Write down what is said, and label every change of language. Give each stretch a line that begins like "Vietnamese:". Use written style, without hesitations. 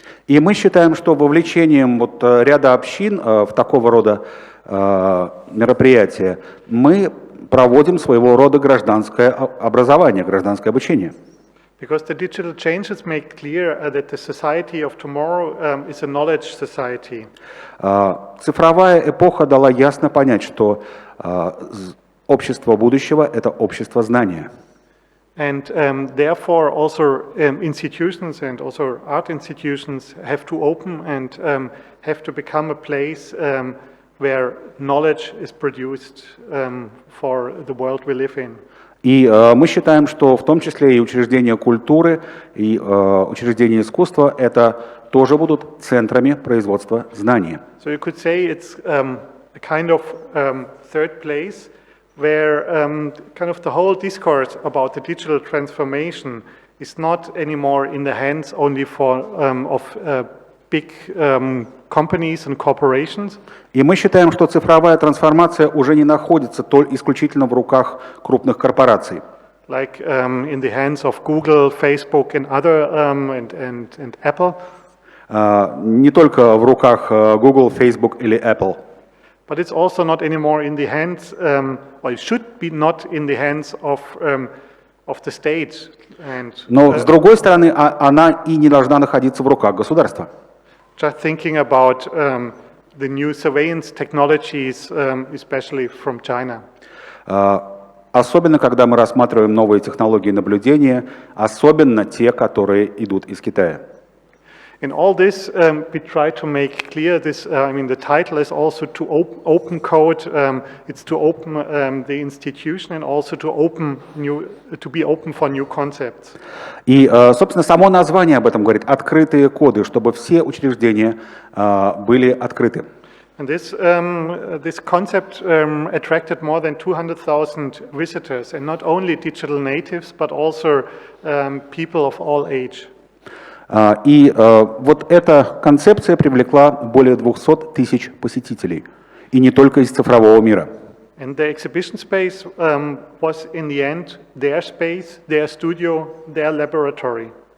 Russian: И мы считаем, что вовлечением ряда общин в такого рода мероприятия мы проводим своего рода гражданское образование, гражданское обучение.
English: Because the digital changes make clear that the society of tomorrow is a knowledge society.
Russian: Цифровая эпоха дала ясно понять, что общество будущего – это общество знания.
English: And therefore also institutions and also art institutions have to open and have to become a place where knowledge is produced for the world we live in.
Russian: И мы считаем, что в том числе и учреждения культуры, и учреждения искусства – это тоже будут центрами производства знаний.
English: So you could say it's a kind of third place where the whole discourse about the digital transformation is not anymore in the hands only of big companies and corporations.
Russian: И мы считаем, что цифровая трансформация уже не находится исключительно в руках крупных корпораций.
English: Like in the hands of Google, Facebook and other and Apple.
Russian: Не только в руках Google, Facebook или Apple.
English: But it's also not anymore in the hands, or it should be not in the hands of the state.
Russian: Но с другой стороны, она и не должна находиться в руках государства.
English: Just thinking about the new surveillance technologies, especially from China.
Russian: Особенно, когда мы рассматриваем новые технологии наблюдения, особенно те, которые идут из Китая.
English: In all this, we try to make clear this. The title is also to open code. It's to open the institution and also to be open for new concepts.
Russian: И, собственно, само название об этом говорит: открытые коды, чтобы все учреждения были открыты.
English: And this concept attracted more than 200,000 visitors, and not only digital natives, but also people of all age.
Russian: И вот эта концепция привлекла более 200 тысяч посетителей, и не только из цифрового мира.
English: And the exhibition space was in the end their space, their studio, their laboratory.